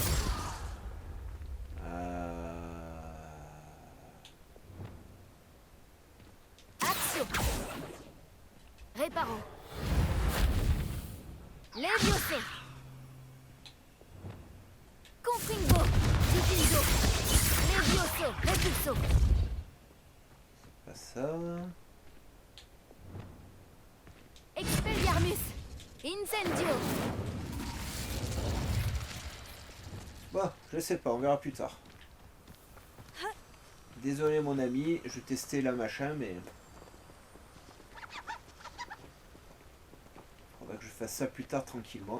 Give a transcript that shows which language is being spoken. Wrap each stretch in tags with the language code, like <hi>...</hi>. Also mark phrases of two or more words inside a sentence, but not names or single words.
<fr>Action.</fr> <la>Réparons. Levioso. Confringo. Diffuso. Levioso. Repulso.</la> <fr>Pas ça.</fr> <la>Expelliarmus. Incendio.</la> <fr>Bon, je sais pas, on verra plus tard. Désolé mon ami, je testais la machin, mais... Faudra que je fasse ça plus tard tranquillement.</fr>